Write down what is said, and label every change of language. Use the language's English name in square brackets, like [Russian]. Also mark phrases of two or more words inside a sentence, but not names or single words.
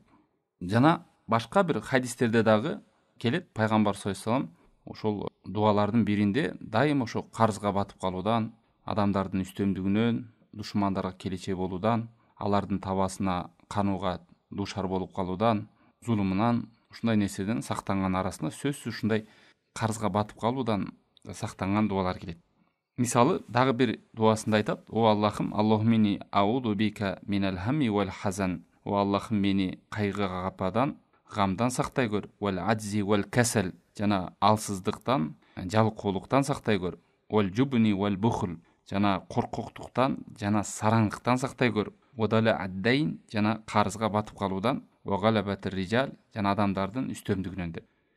[Kyrgyz] Жана башка бир хадистерде дагы келет, пайгамбар [Arabic] صلى الله عليه وسلم [Kyrgyz] ошол дуалардын биринде дайыма ошо карызга батып калуудан, адамдардын үстөмдүгүнөн душмандарга келече болуудан, алардын табасына канууга душар болуп калуудан, зулумунан, ушундай нерседен сактанган арасында сөзсүз ушундай карызга батып калуудан сактанган дуалар келет. Мисалы дагы бир дуасында айтат: "О Аллахым, [Arabic] اللهم إني أعوذ بك من الهم والحزن." [Kyrgyz] О Аллахым, мени кайгыга кападан, гамдан сактай көр. [Arabic] والعجز والكسل, [Kyrgyz] жана алсыздыктан, жалкоолуктан сактай көр. [Arabic] والجبن والبخل, [Kyrgyz] жана коркоктуктан жана сараңдыктан сактай көр. [Arabic] وضلع الدين, [Kyrgyz] жана карызга батып калуудан, [Arabic] وغلبة الرجال, [Kyrgyz] жана адамдардын үстөмдүгүнөн деп.